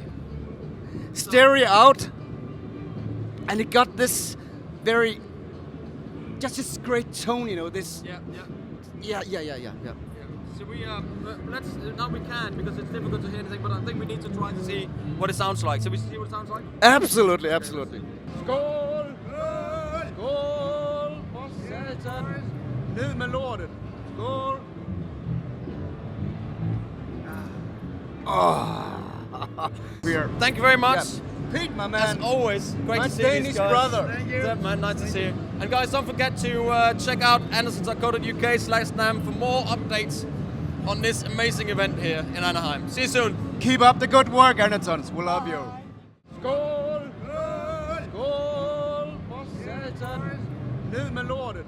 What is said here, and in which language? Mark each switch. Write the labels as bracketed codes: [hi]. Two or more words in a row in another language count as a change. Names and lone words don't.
[en] Stereo out, and it got this just this great tone, this. Yeah. So we now we can, because it's difficult to hear anything, but I think we need to try to see what it sounds like. So we see what it sounds like? Absolutely. [da] Skål! Skål! For satan! Ned med lortet! Skål! [en] Thank you very much. Yeah. Pete, my man. As always, great to see Danish these guys. brother. Thank you. Yeah, man, nice to see you. And guys, don't forget to check out Andertons.co.uk/NAM for more updates on this amazing event here in Anaheim. See you soon. Keep up the good work, Andertons. We love you. [da] Skål! Skål! For satan! Ned med lortet!